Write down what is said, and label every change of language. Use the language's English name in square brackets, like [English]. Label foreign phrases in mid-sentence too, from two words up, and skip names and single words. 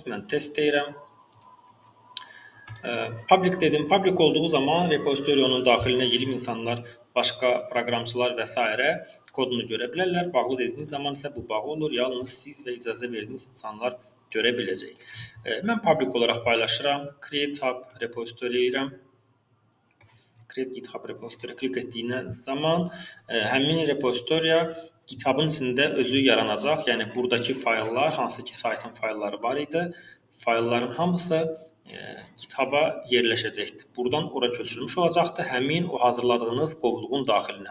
[Azerbaijani] Mən test deyirəm. Public dedim. Public olduğu zaman repozitoriyonun daxilinə girib insanlar, başqa proqramçılar və s. kodunu görə bilərlər. Bağlı dediyiniz zaman isə bu bağlı olur. Yalnız siz və icazə verdiyiniz insanlar görə biləcək. Mən public olaraq paylaşıram. [English] Create Hub repository deyirəm. Create GitHub repository [Azerbaijani] klik etdiyiniz zaman həmin repozitoriya GitHub-ın içində özü yaranacaq. Yəni buradakı fayllar, hansı ki saytın faylları var idi, faylların hamısı GitHub-a yerləşəcəkdir. Buradan ora köçürülmüş olacaqdır həmin o hazırladığınız qovluğun daxilinə.